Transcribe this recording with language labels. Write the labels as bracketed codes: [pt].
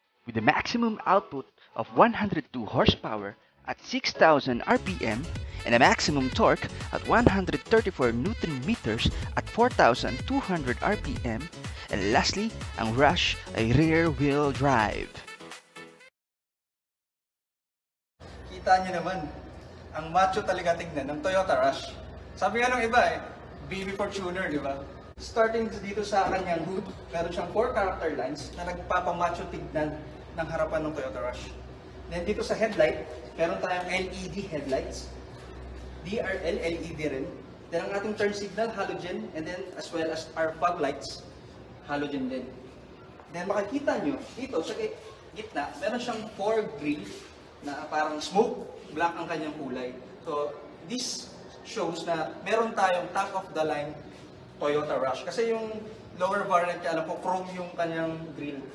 [en] With a maximum output of 102 horsepower at 6,000 RPM and a maximum torque at 134 Newton meters at 4,200 RPM, and lastly, [tl] ang Rush ay rear-wheel drive. Kita nyo naman, ang macho talaga tignan ng Toyota Rush. Sabi nga ng iba baby Fortuner, di ba? Starting dito sa kanyang hood, meron siyang 4 character lines na nagpapamacho tignan ng harapan ng Toyota Rush. Then dito sa headlight, meron tayong LED headlights. DRL LED rin. Then ang ating turn signal, halogen, and then as well as our fog lights, halogen din. Then makikita nyo, dito sa gitna, meron siyang 4 grill na parang smoke black ang kanyang kulay. So this shows na meron tayong top of the line Toyota Rush. Kasi yung lower variant niya, alam ko, chrome yung kanyang grill.